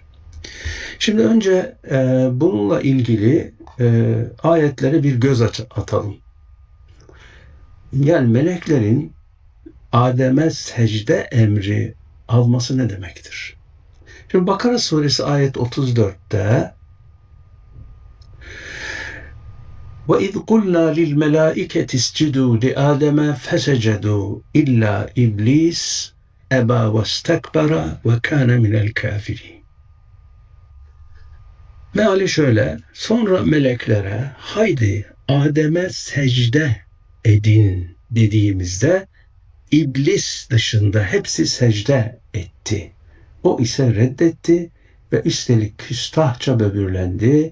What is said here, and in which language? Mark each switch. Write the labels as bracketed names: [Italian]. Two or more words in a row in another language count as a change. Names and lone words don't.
[Turkish] Şimdi önce bununla ilgili ayetlere bir göz atalım. Yani meleklerin Adem'e secde emri alması ne demektir? Şimdi Bakara suresi ayet 34'te [Arabic] وَاِذْ قُلْنَا لِلْمَلَائِكَةِ اسْجُدُوا لِآدَمَ فَسَجَدُوا إِلَّا إِبْلِيسَ أَبَى وَاسْتَكْبَرَ وَكَانَ مِنَ الْكَافِرِينَ. [Turkish] Meali şöyle: sonra meleklere haydi Adem'e secde edin dediğimizde İblis dışında hepsi secde etti. O ise reddetti ve üstelik küstahça böbürlendi.